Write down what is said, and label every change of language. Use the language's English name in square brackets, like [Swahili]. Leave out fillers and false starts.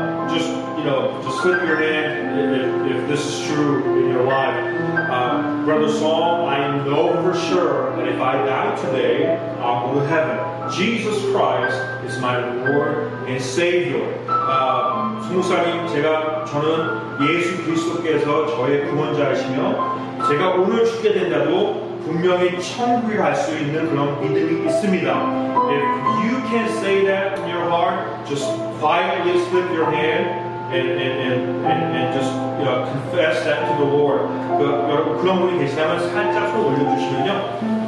[English] Just slip your hand if this is true in your life. Brother Saul, I know for sure that if I die today, I'll go to heaven. Jesus Christ is my Lord and Savior. [Korean] 성목사님, 저는 예수 그리스도께서 저의 구원자이시며 제가 오늘 죽게 된다도 분명히 천국에 갈 수 있는 그런 믿음이 있습니다. [English] If you can say that in your heart, just quietly slip your hand and just confess that to the Lord. [Korean] 여러분 그런 분이 계시다면 살짝 손 올려주시면요.